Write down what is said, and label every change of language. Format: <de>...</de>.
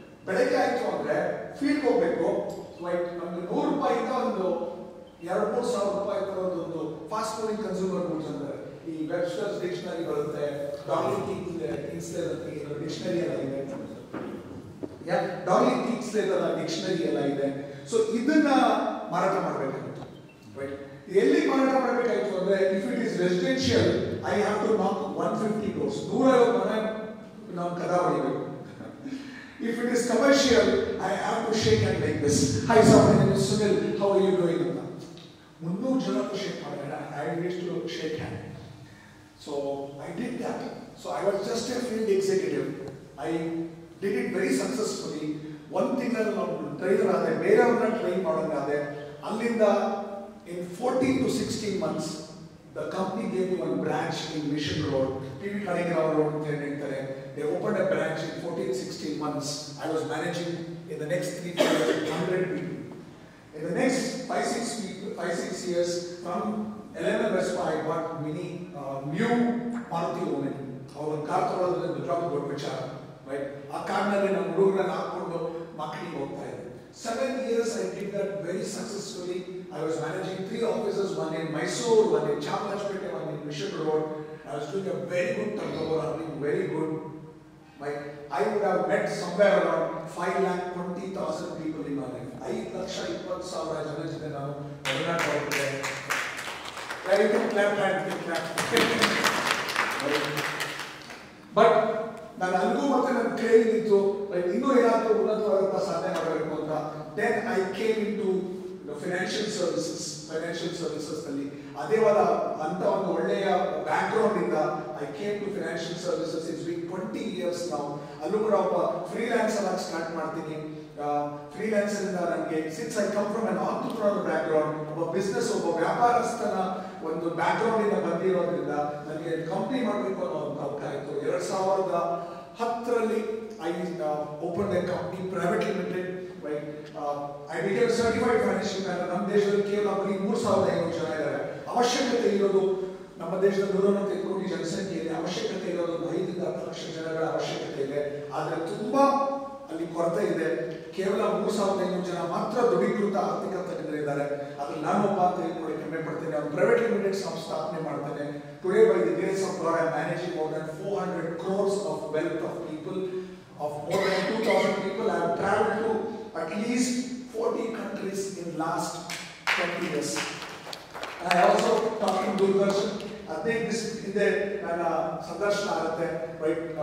<kn>ಬೆಳಗ್ಗೆ ಆಯ್ತು ಅಂದ್ರೆ ಫೀಲ್ಡ್ ಹೋಗ್ಬೇಕು, ನಮ್ಗೆ ₹100 ಒಂದು 2-3 ಸಾವಿರ ರೂಪಾಯಿ ತರೋದೊಂದು ಫಾಸ್ಟ್ ಮೂವಿಂಗ್ ಕನ್ಸ್ಯೂಮರ್ ಗೂಡ್ಸ್ ಅಂದ್ರೆ ಈ ವೆಬ್ಸ್ಟರ್ಸ್ ಡಿಕ್ಷನರಿ ಬರುತ್ತೆ, ಡಾಲಿ ಟಿಕ್ಸ್ಲೇರ್ ಡಿಕ್ಷನರಿ ಎಲ್ಲ ಇದೆ, ಡಾಲಿ ಟಿಕ್ಸ್ಲೇರ್ ಡಿಕ್ಷನರಿ ಎಲ್ಲ ಇದೆ. ಸೊ ಇದನ್ನ ಮಾರಾಟ ಮಾಡಬೇಕಾಗಿತ್ತು, ರೈಟ್. ಎಲ್ಲಿ ಮಾರಾಟ ಮಾಡಬೇಕಾಯ್ತು ಅಂದ್ರೆ</kn> <en>if it is residential I have to knock 150 doors,</en> <kn>150 ಮನೆ ನಾವು ಕದ ಹೊಡಿಬೇಕು.</kn> <en>If it is commercial, I have to shake hand like this. Hi, sir, my name is Sunil. How are you doing?</en> <kn>300 ಜನಕ್ಕೆ shake ಮಾಡಿದ್ರೆ</kn> <en>I used to shake hand. So I did that. So I was just a field executive. I did it very successfully. One thing that</en> <kn>ನಾನು trainer ಆದೆ, ಬೇರೆಯವ್ರನ್ನ train ಮಾಡೋದಾದೆ. ಅಲ್ಲಿಂದ</kn> <en>in 14 to 16 months, the company gave me one branch in Mission Road, PV Kanigrao Road</en> <kn>ಅಂತ ಹೇಳ್ತಾರೆ.</kn> <en>They opened a branch in 14-16 months. I was managing in the next 3 years 100 people. In the next 5-6 years from LML Westmont, I got many new Maruti Omen. Our car</en> <kn>ತಗೊಳ್ಳೋದ್ರೆ ನಿಜವಾಗ್ಲೂ ದೊಡ್ಡ ವಿಚಾರ, right. ಆ ಕಾರ್ನಲ್ಲಿ ನಮ್ಮ ಹುಡುಗರನ್ನ ಹಾಕೊಂಡು ಮಾರ್ಕೆಟಿಂಗ್ ಹೋಗ್ತಾ ಇದ್ದೆ.</kn> <en>7 years I did that very successfully. I was managing 3 offices, one in Mysore, one in Chamalajpete, one in Mission Road. I was doing a very good turnover, earning very good. I would have met somewhere around 5,20,000 people in my life.</en> <kn>5,20,000 ಜನ ಜೊತೆ ನಾನು ಒಡನಾಟ ಮಾಡಿದ್ದೆ.</kn> <en>You can clap hands, you can clap. But</en> <kn>ನಾನು ಅಲ್ಲಿಗೂ ಮತ್ತೆ ನನ್ನ training ಇತ್ತು, ಇನ್ನೂ ಏನಾದರೂ ಉನ್ನತವಾದಂಥ ಸಾಧನೆ ಮಾಡಬೇಕು ಅಂತ.</kn> <en>Then I came into financial services</en> <kn>ಅಲ್ಲಿ ಅದೇವಾದ ಅಂತ ಒಂದು ಒಳ್ಳೆಯ ಬ್ಯಾಕ್ಗ್ರೌಂಡ್ ಇಂದ</kn> <en>I came to financial services. It's been 20 years</en> <kn>ನಾವು. ಅಲ್ಲೂ ಕೂಡ ಒಬ್ಬ ಫ್ರೀಲಾನ್ಸರ್ ಆಗಿ ಸ್ಟಾರ್ಟ್ ಮಾಡ್ತೀನಿ. ಫ್ರೀಲಾನ್ಸರ್ ಇಂದ ನನಗೆ</kn> <en>since I come from an entrepreneur background,</en> <kn>ಒಬ್ಬ ಬಿಸ್ನೆಸ್ ಒಬ್ಬ ವ್ಯಾಪಾರಸ್ಥನ ಒಂದು ಬ್ಯಾಕ್ಗ್ರೌಂಡ್ ಇಂದ ಬಂದಿರೋದ್ರಿಂದ ನನಗೆ ಕಂಪ್ನಿ ಮಾಡಬೇಕು ಅನ್ನೋ ಒಂದು ಅವಕಾಶ ಇತ್ತು.</kn> <en>2010ರಲ್ಲಿ I open a company private limited. I became a certified financial planner.</en> <kn>ನಮ್ಮ ದೇಶದಲ್ಲಿ ಕೇವಲ ಬರೀ 3,500 ಜನ ಇದ್ದಾರೆ. ಅವಶ್ಯಕತೆ ಇರೋದು ನಮ್ಮ ದೇಶದ 190 ಕೋಟಿ ಜನಸಂಖ್ಯೆಯಲ್ಲಿ ಅವಶ್ಯಕತೆ ಇರೋದು 5-10 ಲಕ್ಷ ಜನಗಳ ಅವಶ್ಯಕತೆ ಇದೆ. ಆದರೆ ತುಂಬಾ ಅಲ್ಲಿ ಕೊರತೆ ಇದೆ. ಕೇವಲ 3,500 ಜನ ಮಾತ್ರ ದೃಢೀಕೃತ ಆರ್ಥಿಕ ತಜ್ಞರಿದ್ದಾರೆ. ಅದ್ರಲ್ಲಿ ನಾನು ಒಬ್ಬ ಅಂತ ಕೂಡ ಹೆಮ್ಮೆ ಪಡ್ತೇನೆ. ಒಂದು ಪ್ರೈವೇಟ್ ಲಿಮಿಟೆಡ್ ಸಂಸ್ಥಾಪನೆ ಮಾಡ್ತೇನೆ.</kn> <en>Today by the grace of God I am managing more than 400 crores of wealth of people, of more than 2,000 people. I have traveled to at least 40 countries in last 20 years. I also talking</en> <kn>Doordarshan 15 ದಿವಸ ಹಿಂದೆ ನನ್ನ ಸಂದರ್ಶನ ಆಗುತ್ತೆ, right?</kn>